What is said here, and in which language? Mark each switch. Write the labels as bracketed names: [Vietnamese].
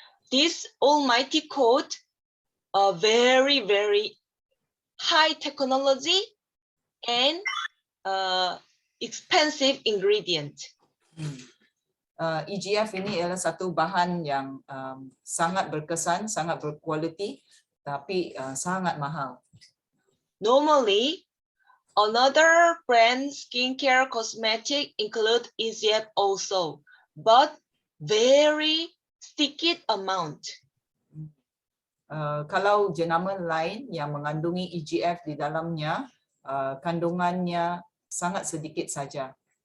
[English] This almighty code very high technology and expensive ingredient. [Malay] EGF ini adalah satu bahan yang sangat berkesan, sangat berkualiti, tapi sangat mahal. [English] Normally, another brand skincare cosmetic include EGF also, but very sticky amount. [Malay] Kalau jenama lain yang mengandungi EGF di dalamnya, kandungannya sangat sedikit saja.